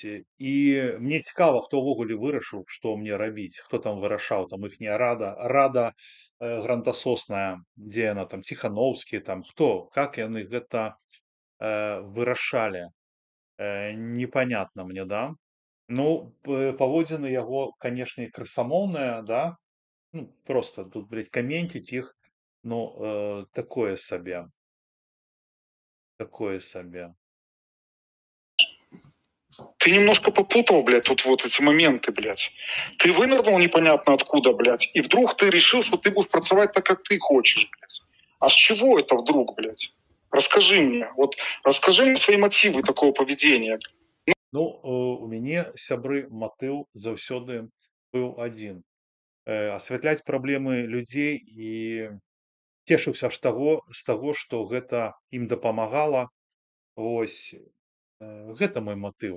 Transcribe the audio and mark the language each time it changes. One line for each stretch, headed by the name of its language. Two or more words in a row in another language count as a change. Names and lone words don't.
Belarusian: І мне цікава, хто ўвогуле вырашыў, што мне рабіць, хто там вырашаў, там іхняя рада грантасосная, дзе яна там, Ціхановскі, там хто, как яны гэта вырашалі.
Russian: Непонятно мне, да.
Belarusian: Ну, паводзіны яго, канешне, крысамоўныя, да. Ну, просто тут, блядь, каменціць іх, ну, такое сабе. Такое сабе.
Russian: Ты немножко попутал, блядь, тут вот эти моменты, блядь. Ты вынырнул непонятно откуда, блядь, и вдруг ты решил, что ты будешь працаваць так, как ты хочешь, блядь. А с чего это вдруг, блядь? Расскажи мне. Вот расскажи мне свои мотивы такого поведения.
Belarusian: Ну, у мяне, сябры, матыў заўсёды быў адзін. Асвятляць праблемы людзей і цешыўся з таго, што гэта ім дапамагала. Вось. Гэта мой матыў.